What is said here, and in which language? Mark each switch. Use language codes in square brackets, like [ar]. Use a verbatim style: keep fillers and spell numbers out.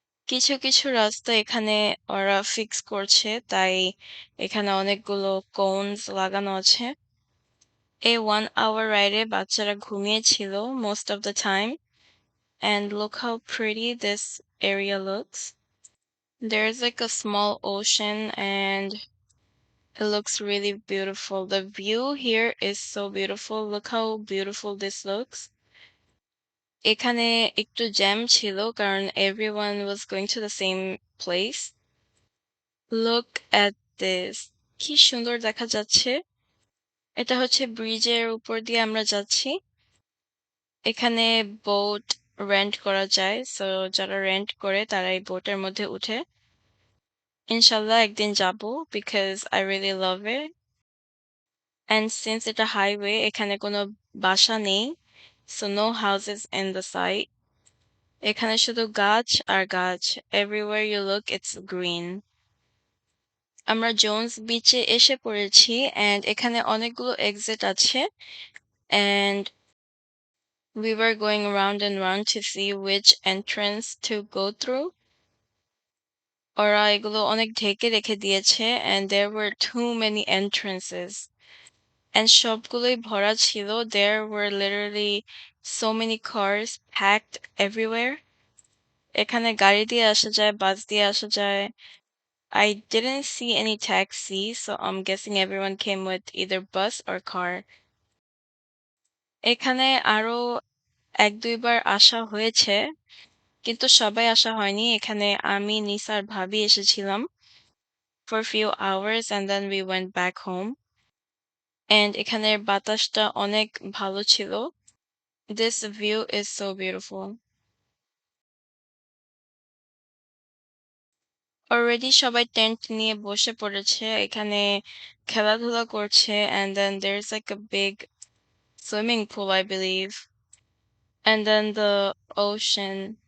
[bn] কিছু কিছু রাস্তা এখানে ওরা ফিক্স করছে, তাই এখানে অনেকগুলো কোনস লাগানো আছে। এই ওয়ান আওয়ার রাইডে বাচ্চারা ঘুমিয়েছিল [en] Most of the time and look how pretty this area looks. There is like a small ocean and it looks really beautiful. The view here is so beautiful. Look how beautiful this looks. [bn] এখানে একটু jam ছিল কারণ [en] everyone was going to the same place. Look at this. [bn] কি সুন্দর দেখা যাচ্ছে। এটা হচ্ছে ব্রিজের উপর দিয়ে আমরা যাচ্ছি। এখানে বোট রেন্ট করা যায়, সো যারা রেন্ট করে তারা এই বোটের মধ্যে উঠে। ইনশাল্লাহ একদিন যাব, [en] Because I really love it. And since [bn] এটা হাইওয়ে, এখানে কোনো বাসা নেই, [en] So no houses in the site. [bn] এখানে শুধু গাছ আর গাছ, [en] Everywhere you look it's green. [bn] আমরা জোন্স বিচে এসে পড়েছি এন্ড এখানে অনেকগুলো এক্সিট আছে and [en] we were going round and round to see which entrance to go through. [bn] ওরা এগুলো অনেক ঢেকে রেখে দিয়েছে [en] and there were too many entrances and [bn] সবগুলোই ভরা ছিল। [en] There were literally so many cars packed everywhere. [bn] এখানে গাড়ি দিয়ে আসা যায়, বাস দিয়ে আসা যায়। [en] I didn't see any taxi, so I'm guessing everyone came with either bus or car. [bn] এখানে আরো এক দুইবার আসা হয়েছে, কিন্তু সবাই আসা হয়নি। এখানে আমি, নিসার ভাবি এসেছিলাম [en] for few hours and then we went back home. [bn] And এখানের বাতাসটা অনেক ভালো ছিল। [en] This view is so beautiful. [bn] Already সবাই টেন্ট নিয়ে বসে পড়েছে, এখানে খেলাধুলা করছে [en] and then there's like a big swimming pool, I believe, and then the ocean.